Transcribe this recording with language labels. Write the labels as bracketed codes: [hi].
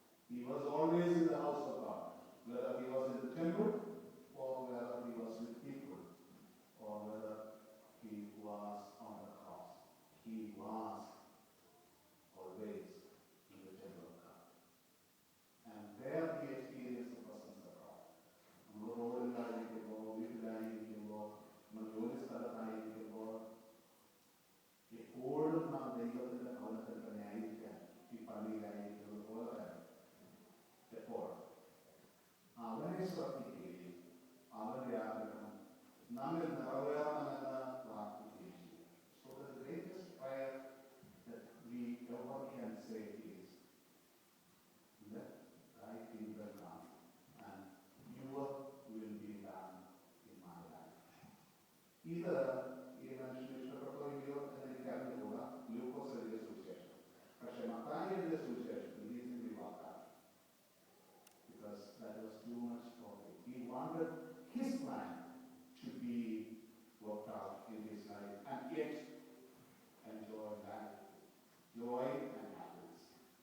[en] He was always in the house of God, whether he was in the temple or whether he was with people or whether he was on the cross. He was always in the temple of God. And there he experienced the presence of God. [ml] നമ്മൾ റോഡിലായിരിക്കുമ്പോൾ, വീട്ടിലായിരിക്കുമ്പോൾ, നമ്മൾ ജോലി സ്ഥലത്തായിരിക്കുമ്പോൾ എപ്പോഴും നാം ദൈവത്തിന്റെ ഭവനത്തിൽ തന്നെ ആയിരിക്കാൻ ഈ പള്ളിയിലായിരിക്കുന്നത് പോലെ തന്നെ എപ്പോൾ അവനെ ശ്രദ്ധിക്കുകയും അവന്റെ ആഗ്രഹം നമ്മിൽ നിറവേറണമെന്ന് പ്രാർത്ഥിക്കുകയും ചെയ്യും. [en] So the greatest prayer that we ever can say is, "Let thy kingdom come and your will be done in my life." [ml] ഇത് ഈ മനുഷ്യന് ഇഷ്ടപ്പെട്ടോ ഇല്ലയോ എന്ന് എനിക്ക് അറിഞ്ഞുകൂടാ. ലൂക്കോസ് എഴുതിയ സുവിശേഷം, പക്ഷെ മത്തായി എഴുതിയ സുവിശേഷത്തിൽ ഈ വാക്കാണ്. [en] Because that was too much for him. He wanted his plan to be worked out in his life and yet enjoy life, joy and happiness.